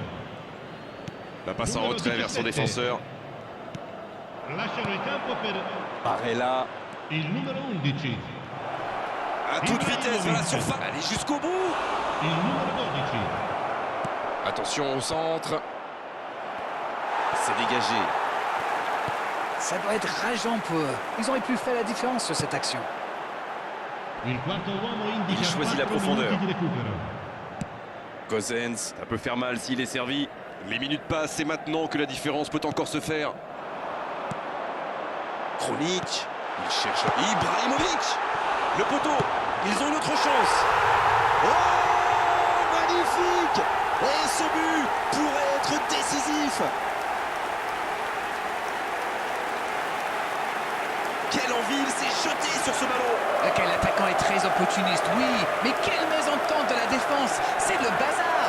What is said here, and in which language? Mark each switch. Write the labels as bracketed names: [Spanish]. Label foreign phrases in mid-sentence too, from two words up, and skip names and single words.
[French] La passe en retrait vers son défenseur. [Italian] Lasciano il campo per Barella. il numero 11. [French] À toute vitesse vers la surface. Allez jusqu'au bout. [Italian] Il numero 12. [French] Attention au centre. C'est dégagé. Ça doit être rageant pour eux. Ils auraient pu faire la différence sur cette action. [Italian] Il quarto uomo indica [French] Il choisit la [Italian] 4 [French] profondeur. [Italian] minuti di recupero. [French] Gosens, ça peut faire mal s'il est servi. Les minutes passent, c'est maintenant que la différence peut encore se faire. Kronic, il cherche Ibrahimovic. Le poteau, ils ont une autre chance. Oh, magnifique. Et ce but pourrait être décisif. Quelle envie, il s'est jeté sur ce ballon. Quel attaquant est très opportuniste, oui. Mais quelle mésentente de la défense. C'est le bazar.